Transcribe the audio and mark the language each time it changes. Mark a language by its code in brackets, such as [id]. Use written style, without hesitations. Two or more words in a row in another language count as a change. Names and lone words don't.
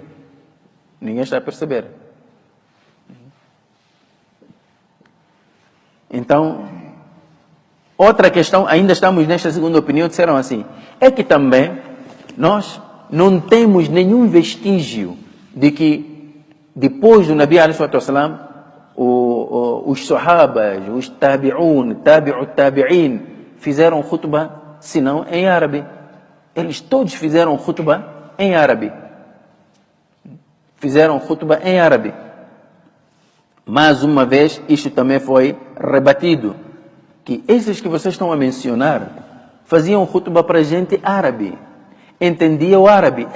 [pt] Ninguém está a perceber. Então, outra questão, ainda estamos nesta segunda opinião, disseram assim, é que também nós não temos nenhum vestígio de que depois do Nabi [ar] عليه الصلاة والسلام, [pt] os sahabas, os tabi'un, tabi'in, fizeram khutbah, senão em árabe. Eles todos fizeram khutbah em árabe. fizeram khutbah em árabe. Mais uma vez, isto também foi rebatido, que esses que vocês estão a mencionar faziam khutbah para gente árabe, entendia o árabe.